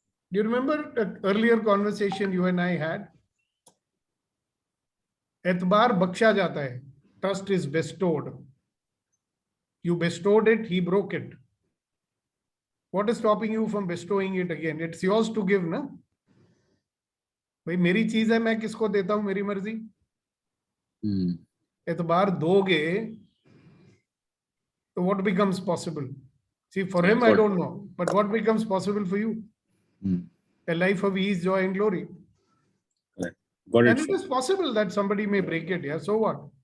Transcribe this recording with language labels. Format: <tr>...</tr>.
<en>Do you remember the earlier conversation you and I had?</en> <hi>एतबार बख्शा जाता है.</hi> <en>Trust is bestowed. You bestowed it, he broke it. What is stopping you from bestowing it again? It's yours to give, ना?</en> <hi>भाई मेरी चीज है, मैं किसको देता हूं, मेरी मर्जी. एतबार दोगे तो</hi> <en>what becomes possible? See, for him, I don't know, but what becomes possible for you? A life of ease, joy, and glory. Right. Got And it. it is possible that somebody may break it. Yeah, so what?</en>